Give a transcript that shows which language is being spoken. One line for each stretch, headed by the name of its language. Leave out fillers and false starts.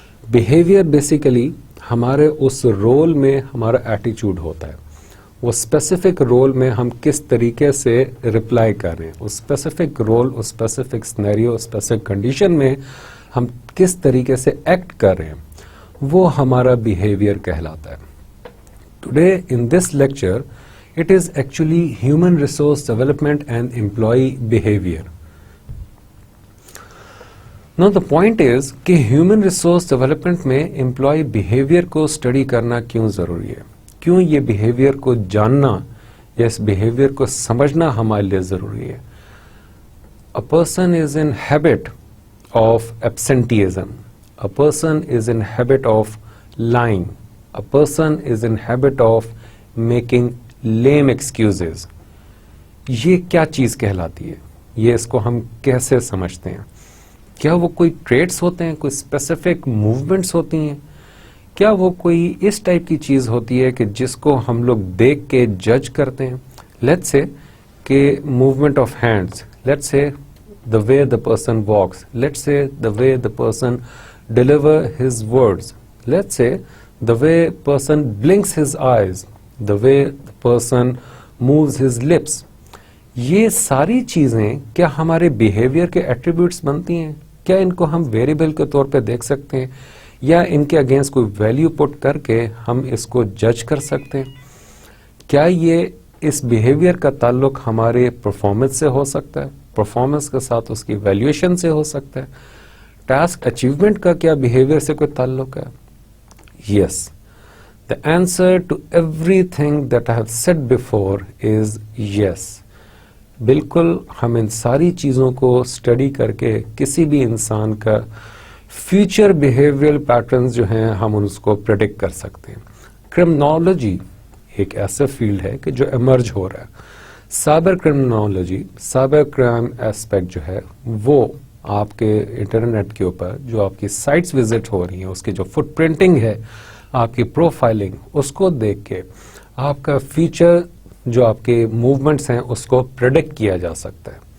Urdu: Behaviour basically ہمارے اس role میں ہمارا ایٹیچیوڈ ہوتا ہے, وہ اسپیسیفک رول میں ہم کس طریقے سے رپلائی کر رہے ہیں, اس اسپیسیفک رول, اس اسپیسیفک سینیریو, اسپیسیفک کنڈیشن میں ہم کس طریقے سے ایکٹ کر رہے ہیں, وہ ہمارا بیہیویئر کہلاتا ہے.
English: Today in this lecture, it is actually human resource development and employee behavior. Now the point is
Urdu: کہ human resource development میں employee behavior کو study کرنا کیوں ضروری ہے, کیوں یہ behavior کو جاننا یا اس behavior کو سمجھنا ہمارے لیے ضروری ہے.
English: A person is in habit of absenteeism. A person is in habit of lying. A person is in habit of making lame excuses.
Urdu: یہ کیا چیز کہلاتی ہے, یہ اس کو ہم کیسے سمجھتے ہیں؟ کیا وہ کوئی ٹریٹس ہوتے ہیں, کوئی اسپیسیفک موومنٹس ہوتی ہیں, کیا وہ کوئی اس ٹائپ کی چیز ہوتی ہے کہ جس کو ہم لوگ دیکھ کے جج کرتے ہیں؟
English: Let's say کہ movement of hands, let's say the way the person walks, let's say the way the person deliver his words, let's say the way person blinks his eyes, the way the person moves his lips.
Urdu: یہ ساری چیزیں کیا ہمارے behaviour کے attributes بنتی ہیں؟ کیا ان کو ہم ویریبل کے طور پہ دیکھ سکتے ہیں یا ان کے اگینسٹ کوئی ویلیو پٹ کر کے ہم اس کو جج کر سکتے ہیں؟ کیا یہ اس بیہیویئر کا تعلق ہمارے پرفارمنس سے ہو سکتا ہے، پرفارمنس کے ساتھ اس کی ویلیویشن سے ہو سکتا ہے، ٹاسک اچیومنٹ کا کیا بیہیویئر سے کوئی تعلق ہے؟ یس.
English: The answer to everything that I have said before is yes.
Urdu: بالکل ہم ان ساری چیزوں کو اسٹڈی کر کے کسی بھی انسان کا فیوچر بیہیویئر پیٹرنز جو ہیں ہم اس کو پریڈکٹ کر سکتے ہیں. کرمنالوجی ایک ایسا فیلڈ ہے کہ جو ایمرج ہو رہا ہے. Cyber criminology, cyber crime aspect جو ہے وہ آپ کے انٹرنیٹ کے اوپر جو آپ کی سائٹس وزٹ ہو رہی ہیں اس کی جو فٹ پرنٹنگ ہے، آپ کی پروفائلنگ، اس کو دیکھ کے آپ کا فیوچر جو آپ کے موومنٹس ہیں اس کو پریڈکٹ کیا جا سکتا ہے.